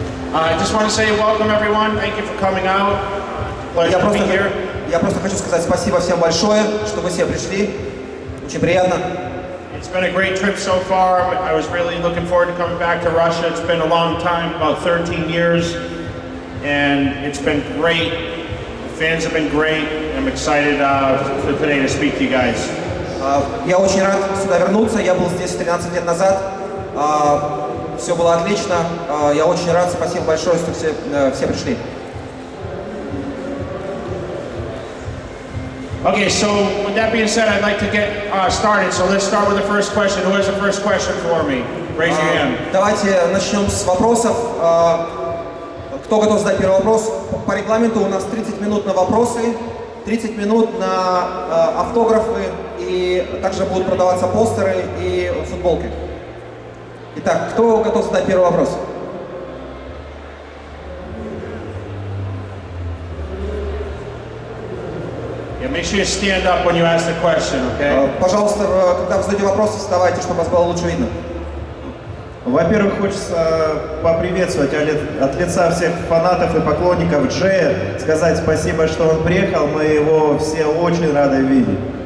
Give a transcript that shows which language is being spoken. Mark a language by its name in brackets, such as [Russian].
[English] I just want to say welcome everyone. Thank you for coming out. Pleasure to be here. [Russian] Я просто хочу сказать спасибо всем большое, что вы все пришли. Очень приятно. [English] It's been a great trip so far. I was really looking forward to coming back to Russia. It's been a long time, about 13 years, and it's been great. The fans have been great. I'm excited for today to speak to you guys. [Russian] Я очень рад сюда вернуться. Я был здесь 13 лет назад. Все было отлично. Я очень рад. Спасибо большое, что все пришли. [English] Okay, so with that being said, I'd like to get started. So let's start with the first question. Who has the first question for me? Raise your hand. [Russian] Давайте начнем с вопросов. Кто готов задать первый вопрос? По регламенту у нас 30 минут на вопросы, 30 минут на автографы, и также будут продаваться постеры и футболки. Итак, кто готов задать первый вопрос? [English] Yeah, make sure you stand up when you ask the question, okay? [Russian] Пожалуйста, когда вы задаете вопросы, вставайте, чтобы вас было лучше видно. Во-первых, хочется поприветствовать от лица всех фанатов и поклонников Джея, сказать спасибо, что он приехал, мы его все очень рады видеть.